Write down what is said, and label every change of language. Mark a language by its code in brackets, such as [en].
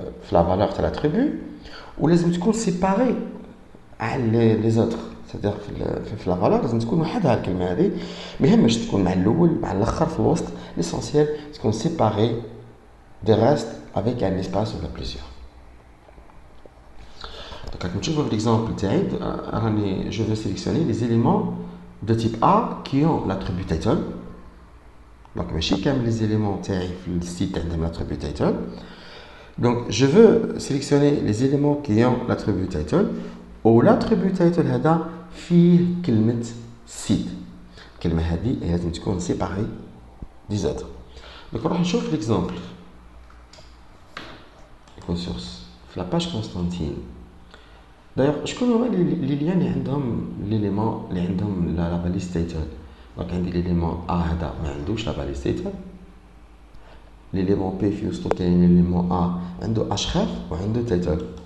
[fr] la valeur de l'attribut ou [ar] لازم تكون [fr] séparée les autres. C'est-à-dire [ar] في [fr] la valeur [ar] لازم تكون وحدها الكلمة هذه ما يهمش تكون مع الأول مع الآخر في الوسط. [fr] L'essentiel [ar] تكون [fr] séparée des restes avec un espace ou plusieurs. Donc, comme tu vois l'exemple, je vais sélectionner les éléments de type A qui ont l'attribut title. Donc, les éléments du site ont l'attribut title. Donc, je veux sélectionner les éléments qui ont l'attribut title. Ou l'attribut title [ar] هذا فيه كلمة [fr] site. [ar] الكلمة هذه لازم تكون [fr] séparée des autres. Donc, on va [ar] نشوف [fr] l'exemple. Ressources. La page Constantine. D'ailleurs, je connais les liens qui ont l'élément, la balise title. Donc, il y a l'élément A, il la balise title. L'élément P, il y a l'élément A, il y a href et il y a title.